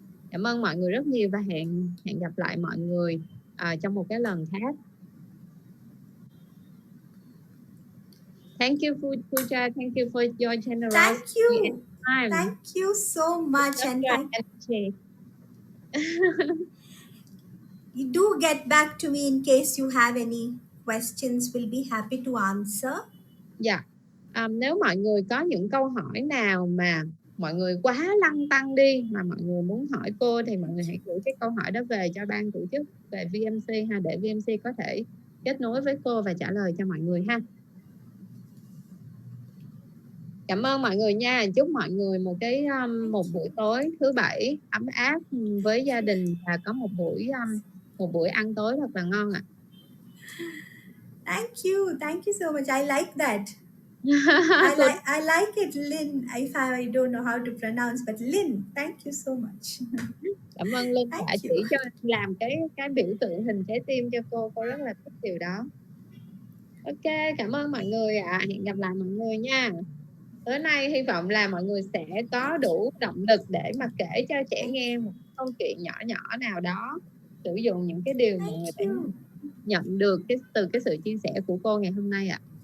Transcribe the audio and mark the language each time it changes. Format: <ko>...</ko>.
<vi>Cảm ơn mọi người rất nhiều và hẹn gặp lại mọi người trong một cái lần khác.</vi> <en>Thank you, Pooja. Thank you for your generosity. Thank you so much. And you do get back to me in case you have any questions. We'll be happy to answer.</en> <vi>Dạ. Nếu mọi người có những câu hỏi nào mà mọi người quá lăn tăn đi mà mọi người muốn hỏi cô thì mọi người hãy gửi cái câu hỏi đó về cho ban tổ chức về VMC ha, để VMC có thể kết nối với cô và trả lời cho mọi người ha. Cảm ơn mọi người nha. Chúc mọi người một buổi tối thứ Bảy ấm áp với gia đình và có một buổi ăn tối thật là ngon ạ.</vi> <en>Thank you so much. I like that. I like it, Lynn. I don't know how to pronounce, but Lynn, thank you so much.</en> <vi>Cảm ơn Linh đã chỉ cho làm cái biểu tượng hình trái tim cho cô rất là thích điều đó. Ok, cảm ơn mọi người ạ. Hẹn gặp lại mọi người nha. Tối nay hy vọng là mọi người sẽ có đủ động lực để mà kể cho trẻ nghe một câu chuyện nhỏ nhỏ nào đó, sử dụng những cái điều mà người ta nhận được từ cái sự chia sẻ của cô ngày hôm nay ạ.</vi>